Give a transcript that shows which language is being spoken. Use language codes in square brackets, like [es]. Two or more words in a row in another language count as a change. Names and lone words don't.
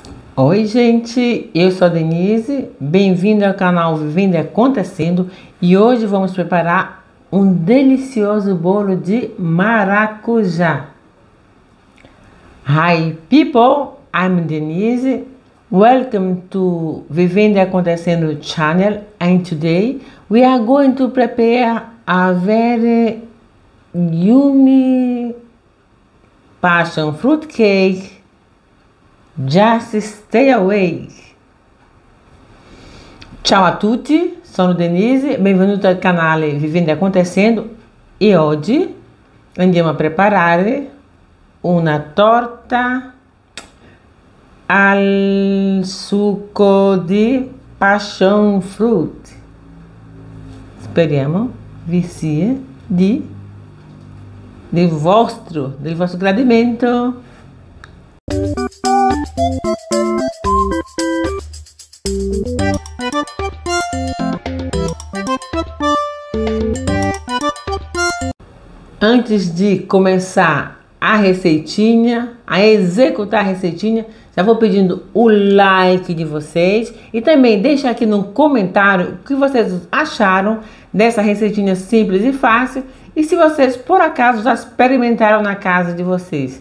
[pt] Oi gente, eu sou a Denise, bem-vindo ao canal Vivendo e Acontecendo e hoje vamos preparar um delicioso bolo de maracujá. [en] Hi people, I'm Denise, welcome to Vivendo e Acontecendo channel, and today we are going to prepare a very yummy passion fruit cake. Just stay away. [it] Ciao a tutti, sono Denise, benvenuti al canale Vivendo e Acontecendo e oggi andiamo a preparare una torta al suco di [en] passion fruit. [it] Speriamo vi sia del vostro gradimento. [pt] Antes de começar a receitinha, a executar a receitinha, já vou pedindo o like de vocês e também deixa aqui no comentário o que vocês acharam dessa receitinha simples e fácil e se vocês por acaso já experimentaram na casa de vocês.